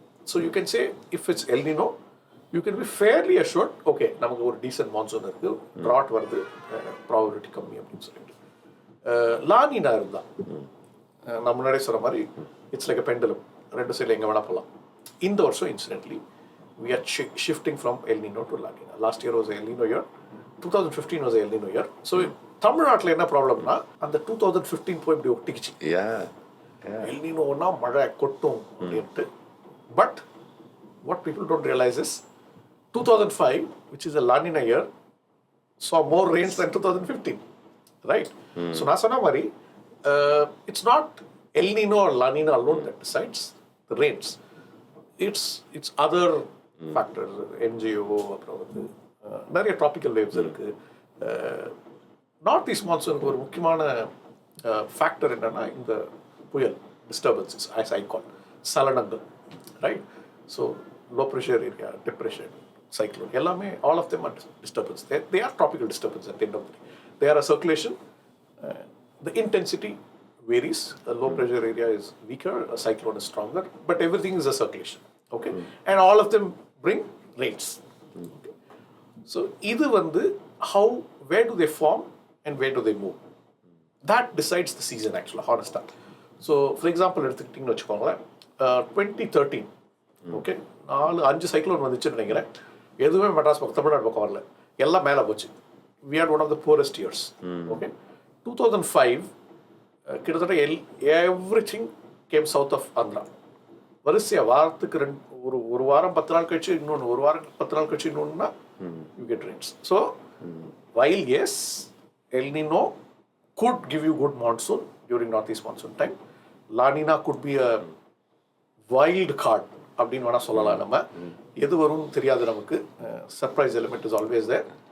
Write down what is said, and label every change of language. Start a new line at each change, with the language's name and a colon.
English: So you can say if it's El Nino, you can be fairly assured, okay,
Tamil: நமக்கு ஒரு
English: decent monsoon
Tamil: இருக்கு,
English: drought
Tamil: வருது,
English: probability
Tamil: கம்மி அப்படின்னு சொல்லிட்டு. La Nina இருந்தா நான் முன்னாடியே சொன்ன மாதிரி
English: it's like a pendulum.
Tamil: ரெண்டு சைடில் எங்கே வேணா போகலாம். இந்த வருஷம்
English: incidentally we are shifting from El Nino to La Nina. Last year was a El Nino year. 2015 was a El Nino year.
Tamil: So தமிழ்நாட்டில் என்ன ப்ராப்ளம்னா அந்த 2015 போய் இப்படி ஒட்டிக்கிச்சு. El Nino ஒன்னா மழை கொட்டும் அப்படின்ட்டு.
English: But what people don't realize is 2005, which is a La Nina year, saw more rains than 2015. Right? So
Tamil: நான் சொன்ன மாதிரி
English: it's not El Nino or La Nina alone that decides the rains. It's other factors.
Tamil: NGO அப்புறம் வந்து நிறைய
English: tropical waves
Tamil: இருக்கு. North East Monsoon ஒரு முக்கியமான factor என்னன்னா இந்த புயல் disturbances,
English: as I call
Tamil: சலனங்கள், right?
English: So low pressure area, depression, cyclone,
Tamil: எல்லாமே
English: all of them are disturbance. They are tropical disturbance at the end of the day. They are a circulation. The intensity varies. A low pressure area is weaker, a cyclone is stronger, but everything is a circulation. Okay? And all of them bring rains. Okay? So
Tamil: இது வந்து
English: where do they form and where do they move? That decides the season actually, honestly.
Tamil: So for example, எடுத்துக்கிட்டிங்கன்னு வச்சுக்கோங்களேன், 2013, okay, 4-5 cyclone வந்துச்சுன்னு நினைக்கிறேன். எதுவுமே மெட்ராஸ் பக்கம் தமிழ்நாடு பக்கம் வரல, எல்லாம் மேலே போச்சு.
English: We had one of the poorest years. Okay, 2005
Tamil: கிட்டத்தட்ட
English: everything came south of Andhra.
Tamil: வரிசையா வாரத்துக்கு ஒரு வாரம் 10 நாள் கழிச்சு இன்னொன்று, ஒரு வாரம் 10 நாள் கழிச்சு இன்னொன்றுனா
English: you get rains. So while yes, El Nino could give you good monsoon during Northeast Monsoon time, La Nina could be a wild card
Tamil: அப்படின்னு வேணா சொல்லலாம். நம்ம எது வரும்னு தெரியாது நமக்கு.
English: Surprise element is always there.